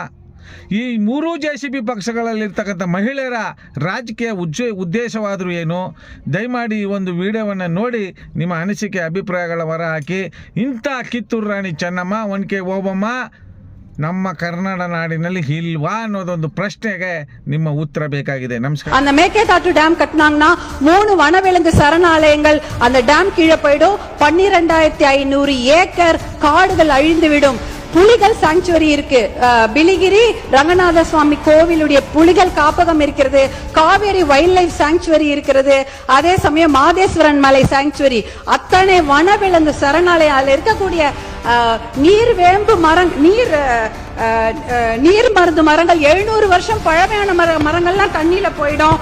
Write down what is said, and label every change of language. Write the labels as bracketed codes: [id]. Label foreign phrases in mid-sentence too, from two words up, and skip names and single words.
[kn] ಈ ಮೂರೂ JCB ಪಕ್ಷಗಳಲ್ಲಿರ್ತಕ್ಕಂಥ ಮಹಿಳೆಯರ ರಾಜಕೀಯ ಉದ್ದೇಶವಾದರೂ ಏನು? ದಯಮಾಡಿ ಈ ಒಂದು ವಿಡಿಯೋವನ್ನು ನೋಡಿ ನಿಮ್ಮ ಅನಿಸಿಕೆ ಅಭಿಪ್ರಾಯಗಳ ಹೊರ ಹಾಕಿ. ಇಂಥ ಕಿತ್ತೂರು ರಾಣಿ ಚೆನ್ನಮ್ಮ, ಒನಕೆ ಓಬಮ್ಮ ನಮ್ಮ ಕರ್ನಾಟಕ நாடிನಲ್ಲಿ ಇಲ್ವಾ ಅನ್ನೋದೊಂದು ಪ್ರಶ್ನೆಗೆ ನಿಮ್ಮ ಉತ್ತರ ಬೇಕಾಗಿದೆ. ನಮಸ್ಕಾರ. [ta] அந்த மேகேதாட்டு டேம் கட்டினாங்கன்னா 3 வனவிலங்கு சரணாலயங்கள் அந்த டேம் கீழே போயிடும். 12,500 ஏக்கர் காடுகள் அழிந்துவிடும். புலிகள் சாங்சுவரி இருக்கு. பிலிகிரி ரங்கநாத சுவாமி கோவிலுடைய புலிகள் காப்பகம் இருக்கிறது. காவேரி [en] wild life sanctuary [ta] இருக்கிறது. அதே சமயம் மாதேஸ்வரன் மலை சாங்சுவரி, அத்தனை வனவிலங்கு சரணாலயம் இருக்கக்கூடிய நீர் வேம்பு மரம், நீர் மருந்து மரங்கள் 700 வருஷம் பழமையான மரங்கள்லாம் தண்ணியில போயிடும்.